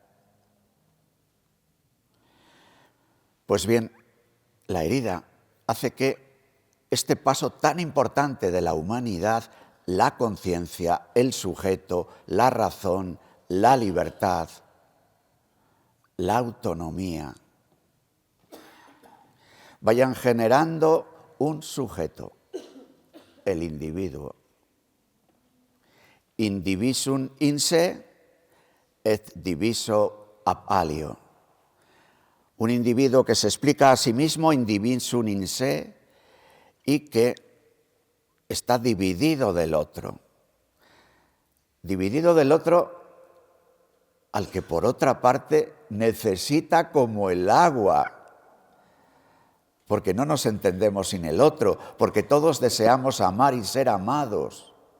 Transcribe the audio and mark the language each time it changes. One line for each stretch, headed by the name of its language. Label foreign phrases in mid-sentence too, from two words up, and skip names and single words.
Spanish: Pues bien, la herida hace que este paso tan importante de la humanidad, la conciencia, el sujeto, la razón, la libertad, la autonomía, vayan generando un sujeto, el individuo.
Latin: Indivisum in se et diviso ab alio.
Spanish: Un individuo que se explica a sí mismo,
Latin: indivisum in se,
Spanish: y que está dividido del otro. Dividido del otro al que por otra parte necesita como el agua, porque no nos entendemos sin el otro, porque todos deseamos amar y ser amados.